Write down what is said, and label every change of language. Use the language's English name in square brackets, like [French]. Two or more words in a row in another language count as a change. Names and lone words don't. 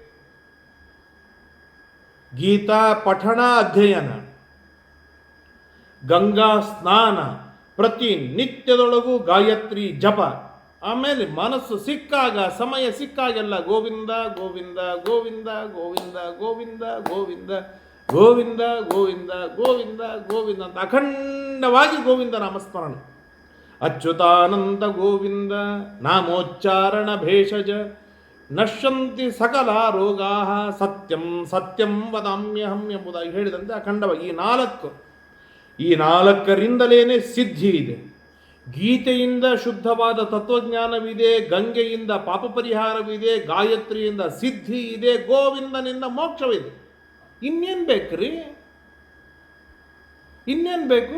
[Kannada] ಗೀತಾ ಪಠಣ, ಅಧ್ಯಯನ, ಗಂಗಾ ಸ್ನಾನ, ಪ್ರತಿ ನಿತ್ಯದೊಳಗೂ ಗಾಯತ್ರಿ ಜಪ, ಆಮೇಲೆ ಮನಸ್ಸು ಸಿಕ್ಕಾಗ, ಸಮಯ ಸಿಕ್ಕಾಗೆಲ್ಲ ಗೋವಿಂದ ಗೋವಿಂದ ಗೋವಿಂದ ಗೋವಿಂದ ಗೋವಿಂದ ಗೋವಿಂದ ಗೋವಿಂದ ಗೋವಿಂದ ಗೋವಿಂದ ಗೋವಿಂದ ಅಂತ ಅಖಂಡವಾಗಿ ಗೋವಿಂದ ನಾಮಸ್ಮರಣೆ. [Sanskrit] ಅಚ್ಯುತಾನಂದ ಗೋವಿಂದ ನಾಮೋಚ್ಚಾರಣ ಭೇಷಜ ನಶ್ಯಂತಿ ಸಕಲ ರೋಗಾ ಸತ್ಯಂ ಸತ್ಯಂ ವದಾಮ್ಯಹಂ [Kannada] ಎಂಬುದಾಗಿ ಹೇಳಿದಂತೆ ಅಖಂಡವಾಗಿ ಈ 4ರಿಂದಲೇ ಸಿದ್ಧಿ ಇದೆ. ಗೀತೆಯಿಂದ ಶುದ್ಧವಾದ ತತ್ವಜ್ಞಾನವಿದೆ, ಗಂಗೆಯಿಂದ ಪಾಪ ಪರಿಹಾರವಿದೆ, ಗಾಯತ್ರಿಯಿಂದ ಸಿದ್ಧಿ ಇದೆ, ಗೋವಿಂದನಿಂದ ಮೋಕ್ಷವಿದೆ. ಇನ್ನೇನು ಬೇಕ್ರಿ? ಇನ್ನೇನು ಬೇಕು?